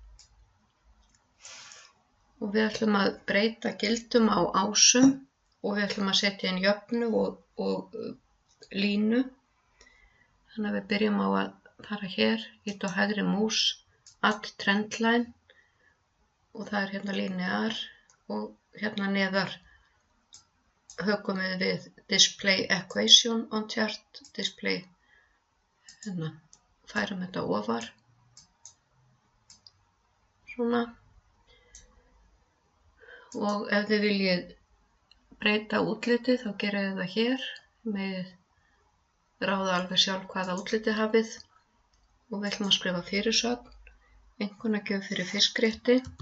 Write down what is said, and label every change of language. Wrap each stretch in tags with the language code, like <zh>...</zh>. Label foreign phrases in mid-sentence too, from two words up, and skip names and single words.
<is>Og við ætlum að breyta gildum á ásum og við ætlum að setja inn jöfnu og línu. Þannig að við byrjum á að fara hér, ýta á hægri mús,</is> <en>add trendline</en> <is>og það er hérna linear og hérna neðar hökum við</is> <en>display equation on chart, display,</en> <is>hérna, færum þetta ofar, svona, og ef þið viljið breyta útlitið þá gerið þið það hér, megið ráða alveg sjálf hvaða útlitið hafið og við ætlum að skrifa fyrirsögn, einkunnagjöf fyrir fiskrétti.</is>